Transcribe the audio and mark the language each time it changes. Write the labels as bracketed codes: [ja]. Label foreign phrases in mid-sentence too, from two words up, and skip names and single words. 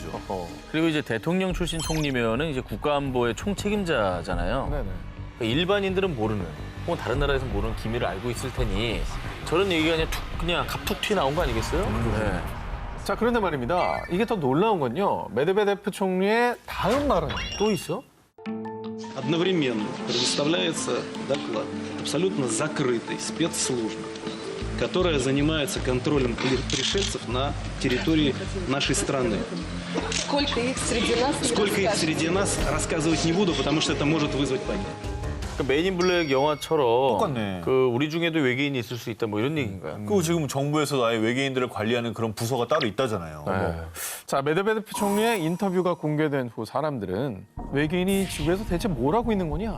[ko] 그리고 이제 대통령 출신 총리면은 이제 국가안보의 총책임자잖아요. 네네. 그러니까 일반인들은 모르는, 혹은 다른 나라에서 모르는 기밀을 알고 있을 테니 저런 얘기가 그냥 갑툭 튀어 나온 거 아니겠어요? 네. 자, 그런데 말입니다. 이게 더 놀라운 건요. 메드베데프 총리의 다음 말은 또 있어? [ru] Одновременно предоставляется доклад абсолютно закрытой спецслужбы, которая занимается контролем пришельцев на территории нашей страны. Сколько их среди нас? не Сколько их расскажете. среди нас, рассказывать не буду, потому что это может вызвать панику. [ko] 그 메인 인 블랙 영화처럼 똑같네. 그 우리 중에도 외계인이 있을 수 있다 뭐 이런 얘기인가요? 그리고 지금 정부에서 아예 외계인들을 관리하는 그런 부서가 따로 있다잖아요. 네. 자, 메드베데프 총리의 인터뷰가 공개된 후 사람들은 외계인이 지구에서 대체 뭘 하고 있는 거냐?